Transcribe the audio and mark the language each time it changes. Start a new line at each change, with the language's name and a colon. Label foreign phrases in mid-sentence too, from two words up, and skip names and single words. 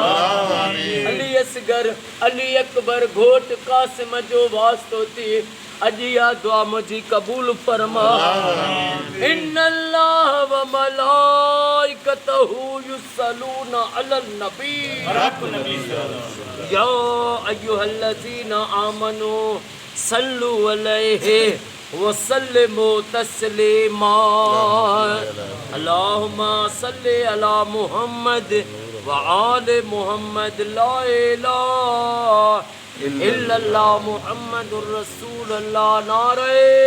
Sindhi: अली असगर अली अकबर घोट कासिम जो वास्तो थी, अॼु इहा दुआ मुंहिंजी क़बूल फरमा।
Arabic: إن الله وملائكته يصلون على النبي يا أيها الذين آمنوا صلوا عليه وسلموا تسليما. اللهم صل على محمد وآل محمد. لا إله إلا الله محمد رسول الله.